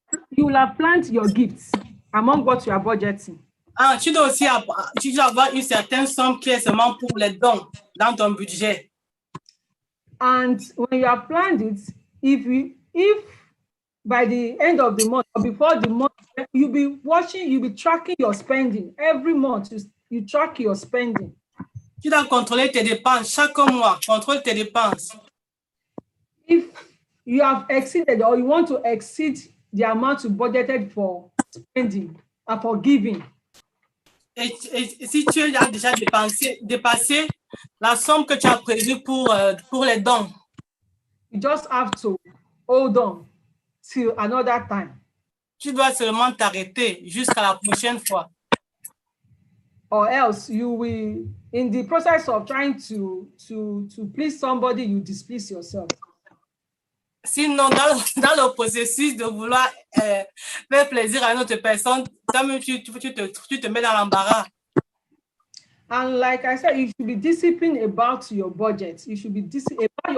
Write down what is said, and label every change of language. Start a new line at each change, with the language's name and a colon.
English: You will have planned your gifts among what you are budgeting.
French: Ah, tu dois aussi avoir une certaine somme qui est seulement pour les dons dans ton budget.
English: And when you have planned it, if by the end of the month or before the month, you'll be tracking your spending. Every month, you track your spending.
French: Tu dois contrôler tes dépenses chaque mois. Contrôle tes dépenses.
English: If you have exceeded or you want to exceed the amount you budgeted for spending or for giving.
French: Et si tu as déjà dépassé la somme que tu as prévue pour les dons,
English: you just have to hold on till another time.
French: Tu dois seulement t'arrêter jusqu'à la prochaine fois.
English: Or else you will, in the process of trying to please somebody, you displease yourself.
French: Sinon, dans le processus de vouloir faire plaisir à une autre personne, toi-même, tu te mets dans l'embarras.
English: And like I said, you should be disciplined about your budget. You should be disciplined.